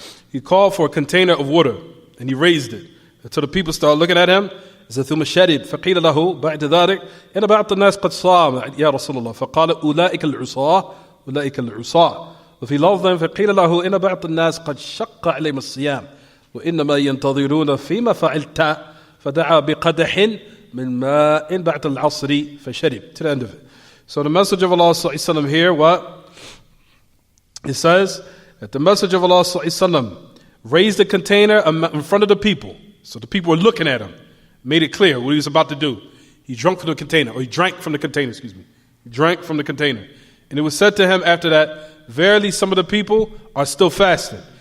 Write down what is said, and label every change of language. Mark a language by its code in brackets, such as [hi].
[en] He called for a container of water and he raised it until the people started looking at him. He said, [ar] ثم شرب فقيل له بعد ذلك إن بعض الناس قد صام يا رسول الله فقال أولئك العصاة أولئك العصاة وفي لفظ فقيل له إن بعض الناس قد شق عليهم الصيام وإنما ينتظرون فيما فعلت فدعا بقدح من ماء بعد العصر فشرب. [en] To the end of it. So the message of Allah sallallahu alaihi wasallam here, what? It says that the message of Allah sallallahu alaihi wasallam raised the container in front of the people. So the people were looking at him. Made it clear what he was about to do. He drank from the container, or he drank from the container, excuse me. He drank from the container. And it was said to him after that, verily some of the people are still fasting.